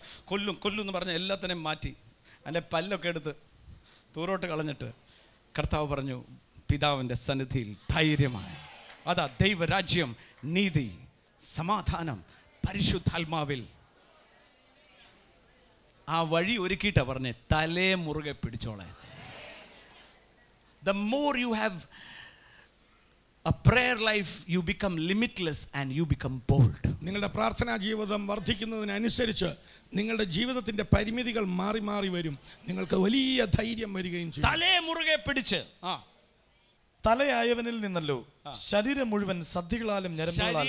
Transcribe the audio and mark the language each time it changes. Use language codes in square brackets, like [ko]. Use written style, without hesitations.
[ml] കൊല്ലും എന്ന് പറഞ്ഞ എല്ലാത്തിനെയും മാറ്റി അതിൻ്റെ പല്ലൊക്കെ എടുത്ത് തൂരോട്ട് കളഞ്ഞിട്ട് കർത്താവ് പറഞ്ഞു, പിതാവിൻ്റെ സന്നിധിയിൽ ധൈര്യമായി. അതാ ദൈവരാജ്യം, നീതി, സമാധാനം പരിശുദ്ധാത്മാവിൽ. ആ വഴി ഒരുക്കിയിട്ടാ പറഞ്ഞേ, തലേ മുറുകെ പിടിച്ചോളെ. [en] The more you have a prayer life, you become limitless and you become bold. [ml] നിങ്ങളുടെ പ്രാർത്ഥനാ ജീവിതം വർദ്ധിക്കുന്നതിനനുസരിച്ച് നിങ്ങളുടെ ജീവിതത്തിന്റെ പരിമിതികൾ മാറി മാറി വരും. നിങ്ങൾക്ക് വലിയ ധൈര്യം വരികയും ചെയ്യും. തലേ മുറുകെ പിടിച്ച്. തലയായവനിൽ നിന്നല്ലോ ശരീരം മുഴുവൻ സദ്ധികളാലും ഞരമ്പുകളാലും.